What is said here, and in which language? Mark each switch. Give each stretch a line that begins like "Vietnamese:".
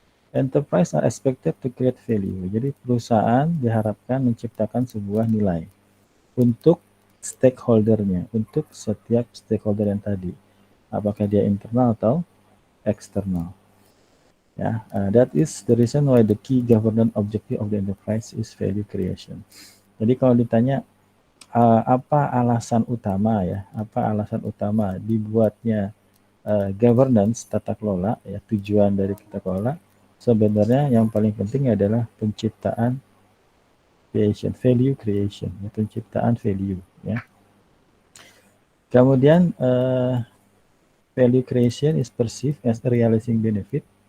English: Enterprise are expected to create value.
Indonesian: Jadi perusahaan diharapkan menciptakan sebuah nilai untuk stakeholdernya, untuk setiap stakeholder yang tadi, apakah dia internal atau eksternal.
English: Ya, that is the reason why the key governance objective of the enterprise is value creation.
Indonesian: Jadi kalau ditanya apa alasan utama, ya, apa alasan utama dibuatnya governance tata kelola, ya, tujuan dari tata kelola, sebenarnya yang paling penting adalah penciptaan value creation, ya, penciptaan value, ya. Kemudian
English: value creation is perceived as a realizing benefit.